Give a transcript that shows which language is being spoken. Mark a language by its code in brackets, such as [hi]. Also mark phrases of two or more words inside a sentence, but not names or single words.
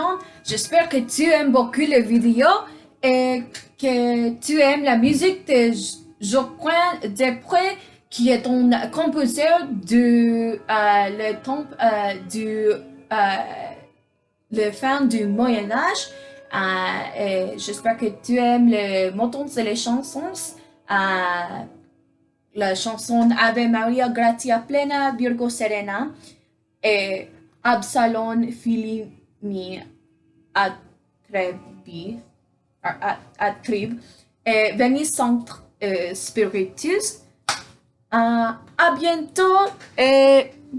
[fr] J'espère que tu aimes beaucoup la vidéo et que tu aimes la musique de Joaquin Desprez, qui est un compositeur de le temps la fin du Moyen-Âge. Et j'espère que tu aimes les mots et les chansons. La chanson Ave Maria Gratia Plena Virgo Serena et Absalon Filii Atrib et Veni Sancte Spiritus. À bientôt et